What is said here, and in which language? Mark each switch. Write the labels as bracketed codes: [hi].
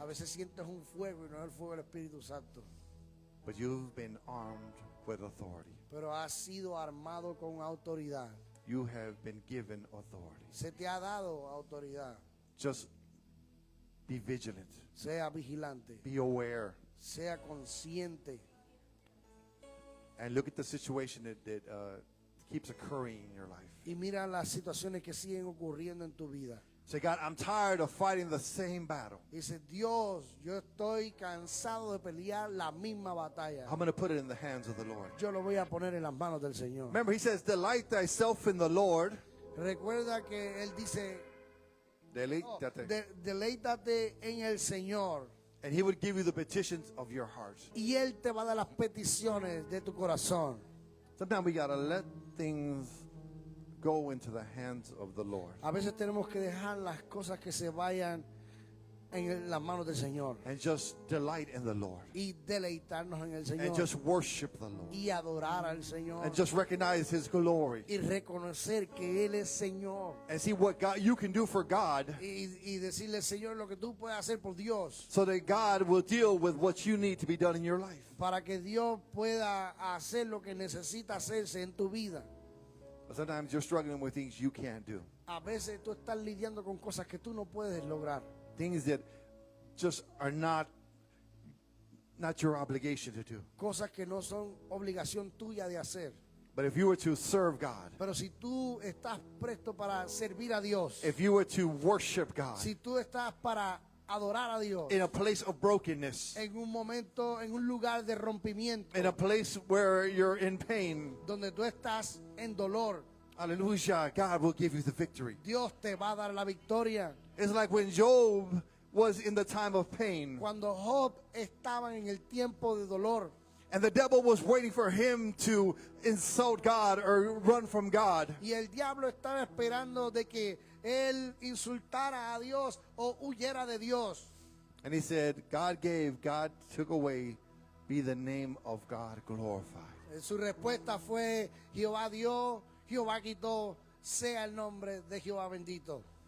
[es] A veces sientes un fuego y no es el fuego del Espíritu Santo. [en] But you've been armed with authority. [es] Pero has sido armado con autoridad. [en] You have been given authority. [es] Se te ha dado autoridad. [en] Just be vigilant. [es] Sea vigilante. [en] Be aware. [es] Sea consciente. [en] And look at the situation that keeps occurring in your life. [es] Y mira las situaciones que siguen ocurriendo en tu vida. [en] Say, God, I'm tired of fighting the same battle. [es] Dice, Dios, yo estoy cansado de pelear la misma batalla. [en] I'm going to put it in the hands of the Lord. [es] Yo lo voy a poner en las manos del Señor. [en] Remember, he says, delight thyself in the Lord. [es] Recuerda que Él dice, Deleítate. deleítate en el Señor. [en] And he would give you the petitions of your heart. [es] Y Él te va a dar las peticiones de tu corazón. [en] Sometimes we got to let things go into the hands of the Lord. [es] A veces tenemos que dejar las cosas que se vayan en las manos del Señor. [en] And just delight in the Lord. [es] Y deleitarnos en el [en] And [es] Señor. [en] just worship the Lord. [es] Y adorar al Señor. [en] And just recognize his glory. [es] Y reconocer que Él es Señor. [en] And see what God you can do for God. [es] Y decirle, Señor, lo que tú puedes hacer por Dios. [en] So that God will deal with what you need to be done in your life. [es] Para que Dios pueda hacer lo que necesita hacerse en tu vida. [en] But sometimes you're struggling with things you can't do. [es] A veces tú estás lidiando con cosas que tú no puedes lograr. [en] Things that just are not your obligation to do. [es] Cosas que no son obligación tuya de hacer. [en] But if you were to serve God, [es] Pero si tú estás presto para servir a Dios, [en] if you were to worship God [es] si tú estás para adorar a Dios, [en] in a place of brokenness, [es] en un momento, en un lugar de rompimiento, [en] in a place where you're in pain, [es] donde tú estás en dolor, [en] hallelujah, God will give you the victory. [es] Dios te va a dar la victoria. [en] It's like when Job was in the time of pain [es] Cuando Job estaba en el tiempo de dolor [en] and the devil was waiting for him to insult God or run from God. [es] y el diablo estaba esperando de que él insultara a Dios o huyera de Dios. [en] And he said, God gave, God took away, be the name of God glorified. [es] Su respuesta fue, Jehová dio, Jehová quitó, sea el nombre de Jehová bendito.